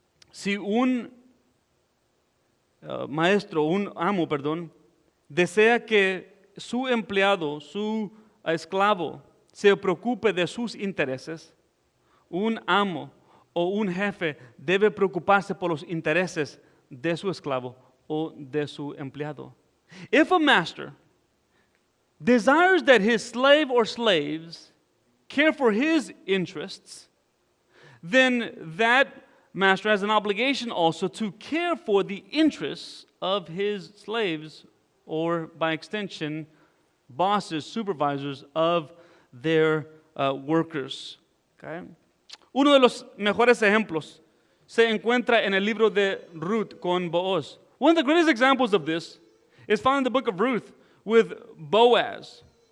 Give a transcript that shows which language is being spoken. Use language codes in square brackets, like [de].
[es] Si un maestro, un amo, perdón, desea que su empleado, su esclavo, se preocupe de sus intereses, un amo o un jefe debe preocuparse por los intereses de su esclavo o de su empleado. [en] If a master desires that his slave or slaves care for his interests, then that master has an obligation also to care for the interests of his slaves, or by extension, bosses, supervisors of their workers. Okay? [es] Uno de los mejores ejemplos se encuentra en el libro de Ruth con Booz. [en] One of the greatest examples of this is found in the book of Ruth with Boaz.